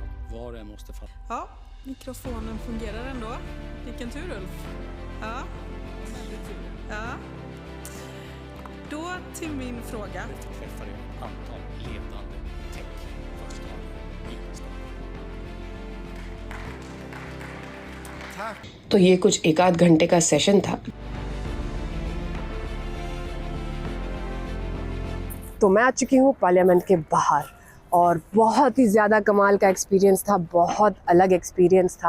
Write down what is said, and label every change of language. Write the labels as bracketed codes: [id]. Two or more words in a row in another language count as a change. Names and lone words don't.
[sv] Var och en måste fatta. Ja, mikrofonen fungerar ändå. Vilken tur, Ulf. Ja. Ja. Då till min fråga. Jag träffade ett antal ledande tech-företag i Stockholm. [hi] तो ये कुछ 1 आध घंटे का सेशन था। तो मैं आ चुकी हूँ पार्लियामेंट के बाहर और बहुत ही ज़्यादा कमाल का एक्सपीरियंस था, बहुत अलग एक्सपीरियंस था।